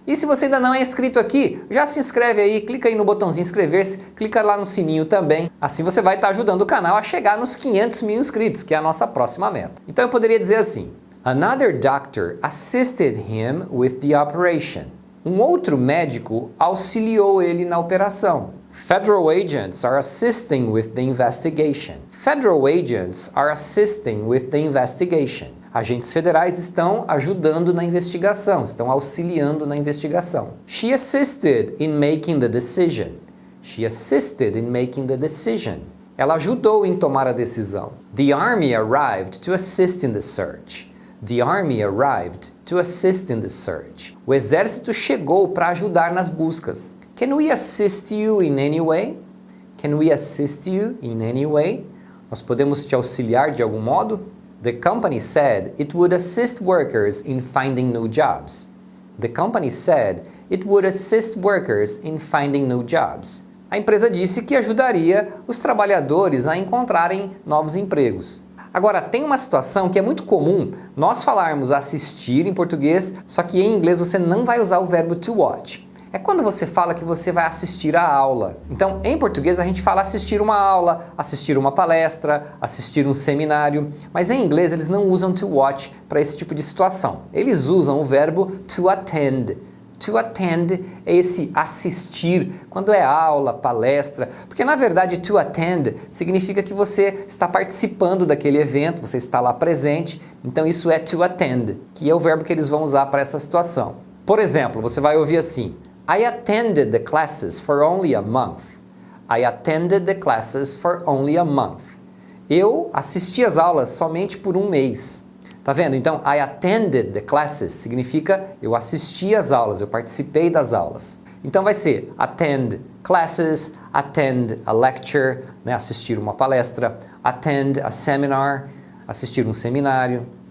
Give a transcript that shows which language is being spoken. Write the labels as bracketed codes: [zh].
[pt] E se você ainda não é inscrito aqui, já se inscreve aí, clica aí no botãozinho inscrever-se, clica lá no sininho também. Assim você vai estar ajudando o canal a chegar nos 500 mil inscritos, que é a nossa próxima meta. Então eu poderia dizer assim, [en] another doctor assisted him with the operation. [pt] Um outro médico auxiliou ele na operação. [en] Federal agents are assisting with the investigation. Federal agents are assisting with the investigation. [pt] Agentes federais estão ajudando na investigação, estão auxiliando na investigação. [en] She assisted in making the decision. She assisted in making the decision. [pt] Ela ajudou em tomar a decisão. [en] The army arrived to assist in the search. The army arrived to assist in the search. [pt] O exército chegou para ajudar nas buscas. [en] Can we assist you in any way? Can we assist you in any way? [pt] Nós podemos te auxiliar de algum modo? [en] The company said it would assist workers in finding new jobs. The company said it would assist workers in finding new jobs. [pt] A empresa disse que ajudaria os trabalhadores a encontrarem novos empregos. Agora, tem uma situação que é muito comum nós falarmos assistir em português, só que em inglês você não vai usar o verbo to watch. É quando você fala que você vai assistir a aula. Então, em português a gente fala assistir uma aula, assistir uma palestra, assistir um seminário, mas em inglês eles não usam to watch para esse tipo de situação. Eles usam o verbo to attend. To attend é esse assistir, quando é aula, palestra, porque na verdade to attend significa que você está participando daquele evento, você está lá presente, então isso é to attend, que é o verbo que eles vão usar para essa situação. Por exemplo, você vai ouvir assim, [en] I attended the classes for only a month. I attended the classes for only a month. [pt] Eu assisti às aulas somente por um mês. Tá vendo? Então, [en] I attended the classes [pt] significa eu assisti às aulas, eu participei das aulas. Então vai ser [en] attend classes, attend a lecture, [pt] né? Assistir uma palestra, [en] attend a seminar, [pt] assistir um seminário,